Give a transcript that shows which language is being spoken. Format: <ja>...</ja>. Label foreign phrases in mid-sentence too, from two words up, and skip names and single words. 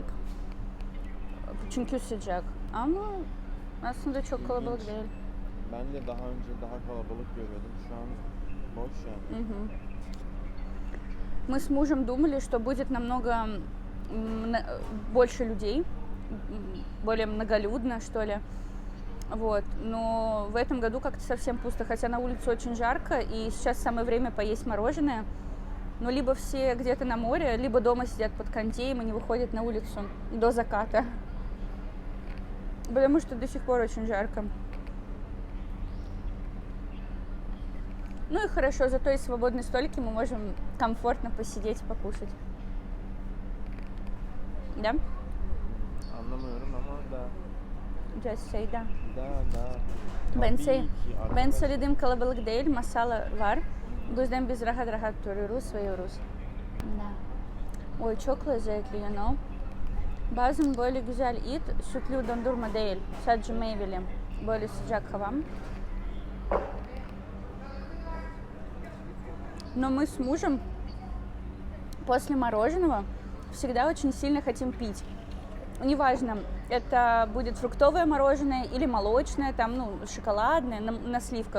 <tr>Çünkü sıcak. Ama aslında çok kalabalık değil. Ben de daha önce daha kalabalık görüyordum. Şu an boş yani.</tr> <ru>Мы с мужем думали, что будет намного больше людей, более многолюдно, что ли. Вот. Но в этом году как-то совсем пусто, хотя на улице очень жарко, и сейчас самое время поесть мороженое. Но либо все где-то на море, либо дома сидят под кондеем и не выходят на улицу до заката. Потому что до сих пор очень жарко. Ну и хорошо, зато есть свободные столики, мы можем комфортно посидеть, покушать. Да?</ru> <tr>Anlamıyorum ama da.</tr> <en>Just say да.</en> <ru>Да.</ru> <tr>Ben söylediğim kalabalık değil, masala var. Bu yüzden biz rahat rahat duruyoruz ve yiyoruz. Oy çok lezzetli,</tr> <en>you know.</en> <tr>Bazen böyle güzel it, sütlü dondurma değil, sadece meyveli, böyle sıcak hava.</tr> <ru>Но мы с мужем после мороженого всегда очень сильно хотим пить. Неважно, это будет фруктовое мороженое или молочное, там, ну, шоколадное, на сливках.</ru>